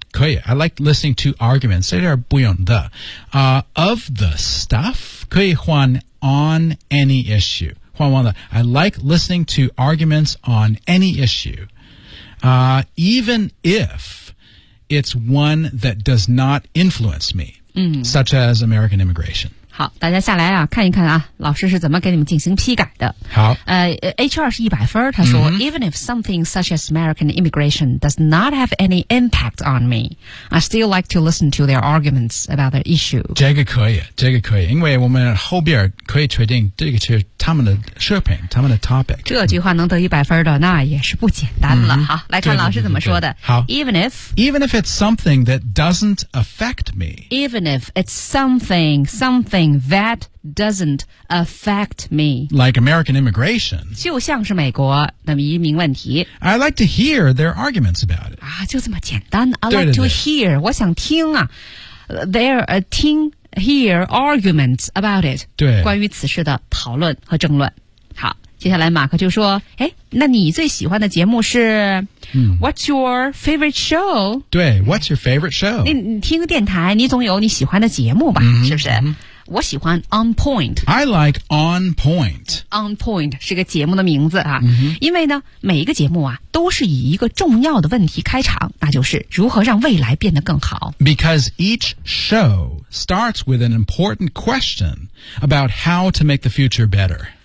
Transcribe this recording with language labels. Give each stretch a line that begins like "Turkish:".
English: 可以 I like listening to arguments
Chinese: 这点不用的、
English: of the stuff
Chinese: 可以换
English: on any issue
Chinese: 换完了
English: I like listening to arguments on any issue、even if it's one that does not influence me、嗯、 such as American immigration
Chinese: 好大家下来啊看一看啊老师是怎么给你们进行批改的好、 HR 是100分他说、mm-hmm.
English: Even if something such as American immigration does not have any impact on me I still like to listen to their arguments about their issue
Chinese: 这个可以这个可以因为我们后边可以确定这个是他们的视频他们的 topic 这句话能得100分的那也是不简单了、mm-hmm. 好来看老师怎么说的好
English: Even if it's something that doesn't affect me Even if it's something that doesn't affect me like American immigration
Chinese: 就像是美国的移民问题
English: I like to hear their arguments about it
Chinese: 啊，就这么简单 I 对对对
English: like to hear
Chinese: 我想听啊
English: they're a teenhear arguments about it
Chinese: 对关于此事的讨论和争论好接下来马克就说，诶，那你最喜欢的节目是、
English: What's your favorite show? 对， What's your favorite show?
Chinese: 你听个电台，你总有你喜欢的节目吧、是不是、我喜欢 On Point.
English: I like On Point.
Chinese: On Point 是个节目的名字啊、 mm-hmm. 因为呢每一个节目啊都是以一个重要的问题开场，那就是如何让未来变得更好。
English: Because each show starts with an important question about how to make the future better.